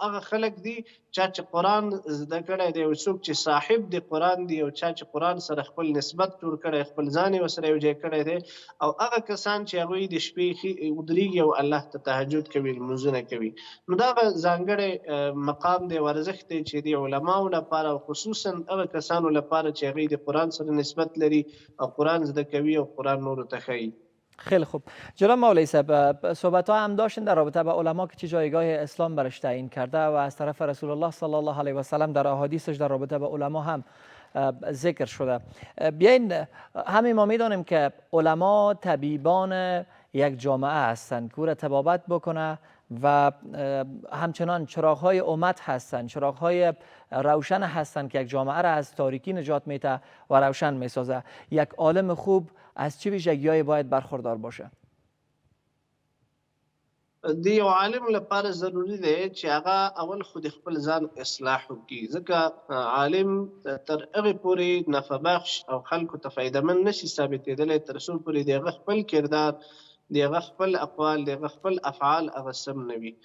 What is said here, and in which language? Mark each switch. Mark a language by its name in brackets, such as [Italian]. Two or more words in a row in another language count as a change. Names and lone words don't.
[Pashto] هغه خلک دي چا چې قرآن زده کړی دی او څوک چې صاحب د قرآن دی او چا چې قرآن سره خپل نسبت جوړ کړی خپل ځان یې ورسره یو ځای کړی دی او هغه کسان چې هغوی د شپې ودرېږي او الله ته تهجد کوي لمونځونه کوي نو دا ځانګړی مقام دی ورزښت دی چې د علماو لپاره او خصوصا هغه کسانو لپاره چې هغوی د قرآن سره نسبت لري او قرآن زده کوي او قرآن نورو ته ښیي. [Persian] خیلی خوب. جناب مولوی صاحب صحبت ها هم داشتین در رابطه با علما که چه جایگاه اسلام برش تعیین کرده و از طرف رسول الله صلی الله علیه و سلم در احادیثش در رابطه با علما هم ذکر شده. بیاین همین ما میدانیم که علما طبیبان یک جامعه هستند که او را طبابت بکنه و همچنان چراغ‌های امت هستند، چراغ‌های روشن هستند که یک جامعه را از تاریکی نجات میده و روشن میسازه. یک عالم خوب از چه ویژگی‌هایی باید برخوردار باشه؟ [Pashto] د یو عالم لپاره ضروری دی چې هغه اول خود خپل ځان اصلاح وکړي ځکه عالم تر هغې پورې نفع بخش او خلکو ته فایدهمند نشي ثابتېدلی تر څو پورې د هغه خپل کردار د هغه خپل اقوال د هغه خپل افعال هغه سم نه وي.